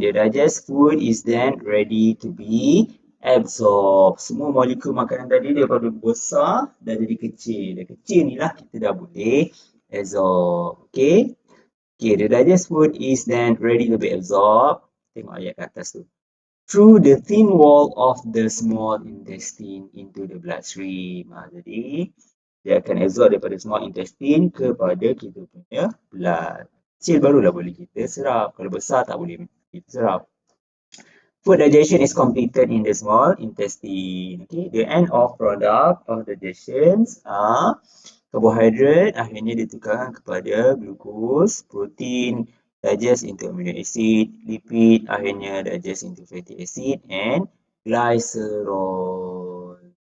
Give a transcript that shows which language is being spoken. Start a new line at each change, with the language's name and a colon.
English: The digest food is then ready to be absorbed.
Malay: Semua molekul makanan tadi daripada besar dah jadi kecil. Dah kecil ni lah kita dah boleh absorb. Okay.
English: Okay, the digest food is then ready to be absorbed.
Malay: Tengok ayat kat atas tu.
English: Through the thin wall of the small intestine into the bloodstream.
Malay: Jadi dia akan absorb daripada small intestine kepada kita punya blood. Kecil barulah boleh kita serap. Kalau besar tak boleh kita serap.
English: Food digestion is completed in the small intestine. Okay, the end of product of digestions are carbohydrate
Malay: akhirnya ditukarkan kepada
English: glucose, protein digest into amino acid, lipid akhirnya digest into fatty acid and glycerol.